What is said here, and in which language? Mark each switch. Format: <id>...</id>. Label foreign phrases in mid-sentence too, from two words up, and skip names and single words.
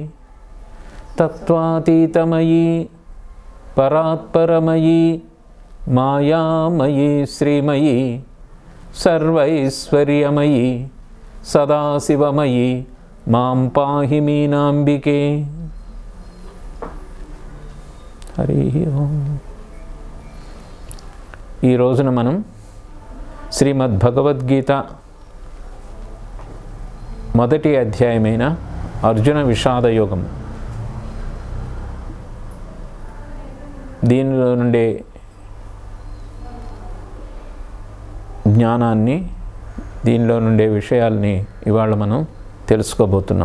<sa>तत्त्वातीतमयी परात्परमयी मायामयी श्रीमयी सर्वैश्वर्यमयी सदाशिवमयी मां पाहि मीनाम्बिके।</sa> <te>హరి ఓం. ఈ రోజున మనం శ్రీమద్భగవద్గీత మొదటి అధ్యాయమైన అర్జున విషాద యోగం, దీనిలో నుండే జ్ఞానాన్ని, దీనిలో నుండే విషయాల్ని ఇవాళ మనం తెలుసుకోబోతున్నాం.</te>